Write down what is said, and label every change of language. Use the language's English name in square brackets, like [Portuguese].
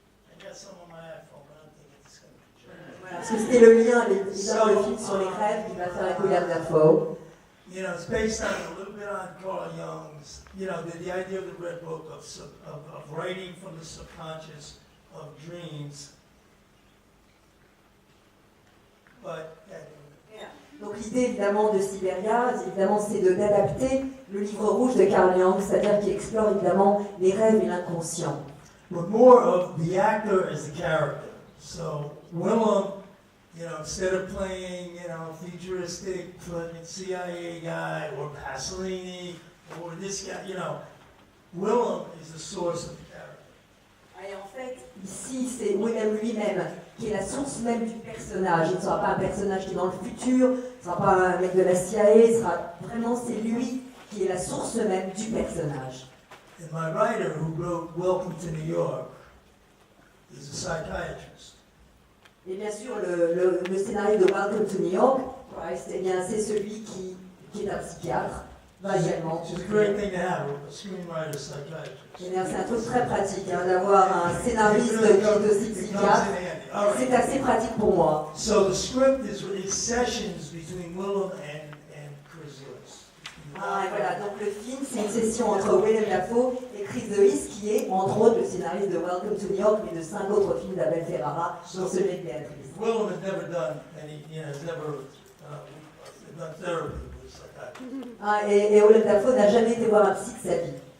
[English] I got some on my iPhone, but I don't think it's going to be true. [French] Voilà, parce que c'était le mien, évidemment, le film sur les rêves qui va faire avec Willem Dafoe. [English] You know, it's based on a little bit on Carl Jung's, you know, the idea of the Red Book of writing from the subconscious of dreams. But [French] donc l'idée évidemment de Siberia, évidemment, c'est d'adapter le livre rouge de Carl Jung, c'est-à-dire qui explore évidemment les rêves et l'inconscient. [English] But more of the actor as the character. So Willem, you know, instead of playing, you know, futuristic fucking CIA guy or Pasolini or this guy, you know, Willem is the source of the character. [French] Et en fait, ici, c'est Willem lui-même qui est la source même du personnage. Il ne sera pas un personnage qui est dans le futur, ce ne sera pas un mec de la CIA, ce sera vraiment, c'est lui qui est la source même du personnage. [English] And my writer who wrote Welcome to New York is a psychiatrist. [French] Et bien sûr, le scénario de Welcome to New York, eh bien, c'est celui qui est un psychiatre, va également. [English] It's a great thing to have, a screenwriter psychiatrist. [French] Eh bien, c'est un truc très pratique d'avoir un scénariste qui est aussi psychiatre. C'est assez pratique pour moi. [English] So the script is sessions between Willem and Chris Lewis. [French] Et voilà, donc le film, c'est une session entre Willem Dafoe et Chris Lewis, qui est entre autres le scénariste de Welcome to New York, mais de 5 autres films d'Abel Ferrara, dont celui de Béatrice. [English] Willem has never done any, you know, has never done therapy with psychiatry. [French] Et Willem Dafoe n'a jamais été voir un psy de sa vie.